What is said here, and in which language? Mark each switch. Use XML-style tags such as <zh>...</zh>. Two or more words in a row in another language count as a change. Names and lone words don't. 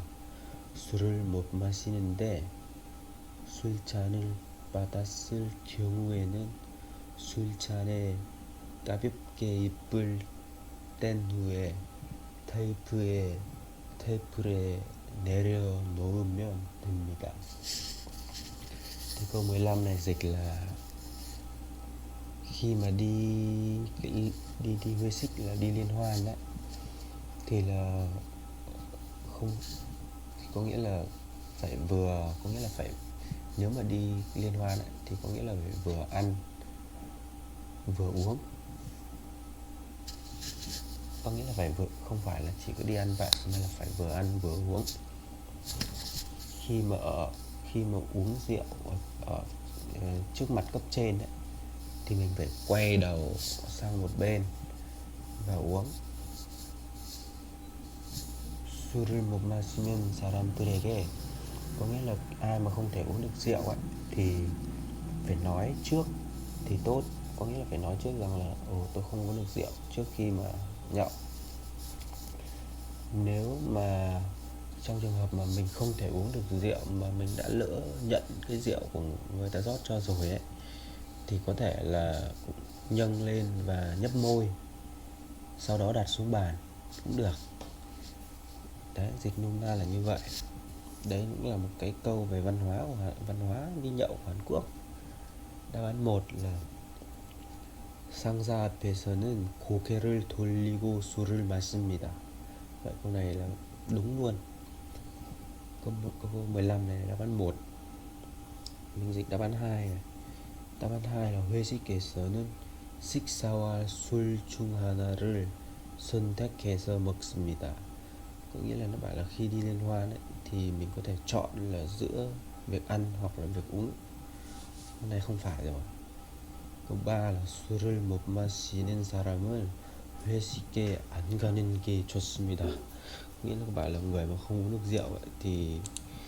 <ko>술을 못 마시는데 술잔을 받았을 경우에는 술잔에 가볍게 입을 뗀 후에 테이프에 내려놓으면 됩니다.</ko> <vi>Thì câu 15 này dịch là khi mà đi huê xích là đi liên hoan đấy, thì là không, có nghĩa là phải vừa, có nghĩa là phải, nếu mà đi liên hoan ấy, thì có nghĩa là phải vừa ăn vừa uống, có nghĩa là phải vừa, không phải là chỉ có đi ăn vậy, mà là phải vừa ăn vừa uống. Khi mà uống rượu ở trước mặt cấp trên ấy, thì mình phải quay đầu sang một bên và uống.</vi> <ko>술을 못 마시면 사람들에게,</ko> <vi>có nghĩa là ai mà không thể uống được rượu ấy, thì phải nói trước thì tốt, có nghĩa là phải nói trước rằng là tôi không uống được rượu trước khi mà nhậu. Nếu mà trong trường hợp mà mình không thể uống được rượu mà mình đã lỡ nhận cái rượu của người ta rót cho rồi ấy, thì có thể là cũng nhân lên và nhấp môi, sau đó đặt xuống bàn cũng được. Đấy, dịch nôm na là như vậy. Đấy cũng là một cái câu về văn hóa đi nhậu của Hàn Quốc. Đáp án 1 là</vi> <ko>상사 앞에서는 고개를 돌리고 술을 마십니다.</ko> <vi>Vậy câu này là đúng luôn. Câu 15 này là đáp án 1. Mình dịch đáp án 2 này. Đáp án 2 là</vi> <ko>회식에서는 식사와 술 중 하나를 선택해서 먹습니다.</ko> <vi>Có nghĩa là nó bảo là khi đi liên hoan ấy, thì mình có thể chọn là giữa việc ăn hoặc là việc uống. Cái này không phải rồi. Câu 3 là</vi> <ko>술을 못 마시는 사람은 회식에 안 가는 게 좋습니다.</ko> <vi>Nghĩa là các bạn là người mà không uống được rượu ấy, thì</vi>